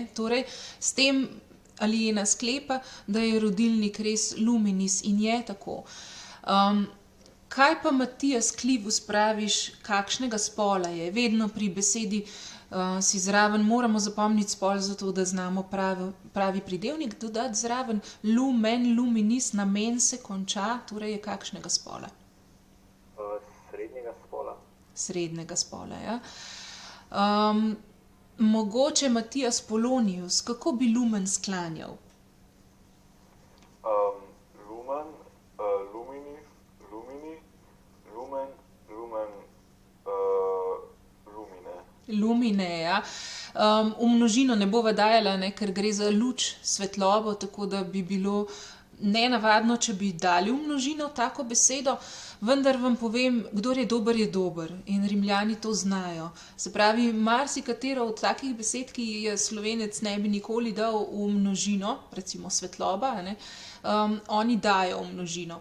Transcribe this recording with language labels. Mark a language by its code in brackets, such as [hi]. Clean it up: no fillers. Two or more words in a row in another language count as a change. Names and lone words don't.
[sl] Torej, s tem Alijena sklepa, da je rodilnik res luminis in je tako. Kaj pa Matijas Klivus praviš, kakšnega spola je? Vedno pri besedi si zraven moramo zapomniti spol, zato da znamo pravi pridevnik dodati zraven. [la] Lumen, luminis, [sl] na men se konča, torej je kakšnega spola? Srednjega spola. Srednjega spola, ja. Mogoče Matijas Polonius, kako bi lumen sklanjal? [la] Lumen, luminis, lumini, lumen, lumen, lumine. Lumine, [sl] ja. V množino ne bova dajala, ne, ker gre za luč, svetlobo, tako da bi bilo nenavadno, če bi dali v množino tako besedo, vendar vam povem, kdor je dober in Rimljani to znajo. Se pravi, marsikatero od takih besed, ki je Slovenec ne bi nikoli dal v množino, recimo svetloba, ne, oni dajo v množino.